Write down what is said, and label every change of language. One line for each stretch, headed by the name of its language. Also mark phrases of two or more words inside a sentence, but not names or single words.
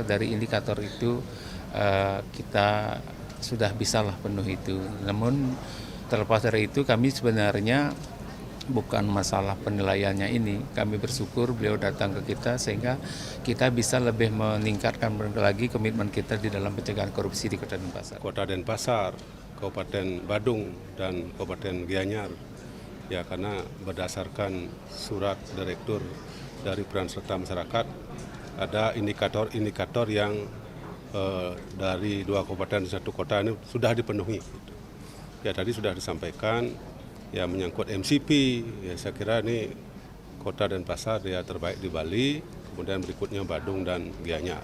Indonesian: Dari indikator itu kita sudah bisalah penuh itu. Namun terlepas dari itu, kami sebenarnya bukan masalah penilaiannya ini. Kami bersyukur beliau datang ke kita sehingga kita bisa lebih meningkatkan lagi komitmen kita di dalam pencegahan korupsi di Kota Denpasar. Kota Denpasar, Kabupaten Badung, dan Kabupaten Gianyar. Ya, karena berdasarkan surat direktur dari peran serta masyarakat, ada indikator-indikator yang dari 2 kabupaten dan 1 kota ini sudah dipenuhi. Ya, tadi sudah disampaikan ya menyangkut MCP, ya saya kira ini Kota Denpasar dia terbaik di Bali, kemudian berikutnya Badung dan Gianyar.